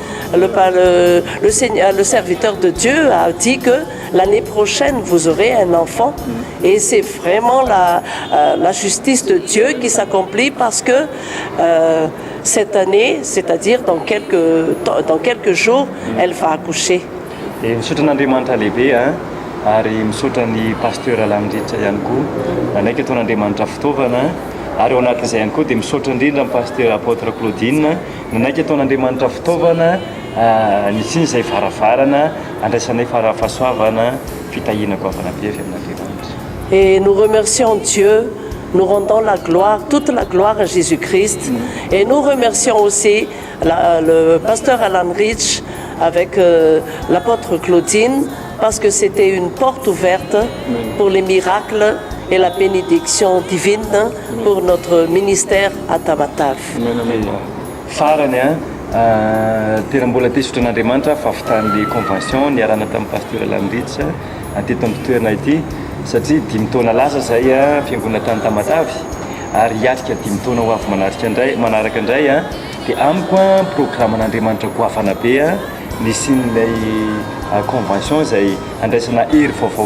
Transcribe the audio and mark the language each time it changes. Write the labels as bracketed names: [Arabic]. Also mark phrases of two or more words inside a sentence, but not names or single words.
[French] Le serviteur de Dieu a dit que l'année prochaine vous aurez un enfant et c'est vraiment la justice de Dieu qui s'accomplit parce que cette année, c'est-à-dire dans quelques jours, elle va accoucher. [Malagasy] Ary misaotra ny pasteur Alamindritra ihany koa anaiky ataon'Andriamanitra fitaovana ary ao anatin'izay ihany koa dia misaotra indrindra ny [French] pasteur apôtre [Malagasy] Claudine nanaiky ataon'Andriamanitra fitaovana ny siny izay varavarana andraisanay fahasoavana fitahianako avana be avy amin'Andriamanitra. [French] Et nous remercions Dieu, nous rendons toute la gloire à Jésus-Christ et nous remercions aussi le pasteur Alan Rich avec l'apôtre Claudine parce que c'était une porte ouverte pour les miracles et la bénédiction divine pour notre ministère à Tamatave. [Malagasy] Farany tena mbola tesotry an'Andriamanitra fa avitan'le convention niarana tamin'ny pasteur Lamindritra teto amin'ny toerana ity satria 5 taona lasa zay fiangonana tany Tamatavy ary hiatrika 5 taona ho avy manaraka indray dia amiko programme an'Andriamanitra goavana be nisy n'ilay convention zay andraisana hery vaovao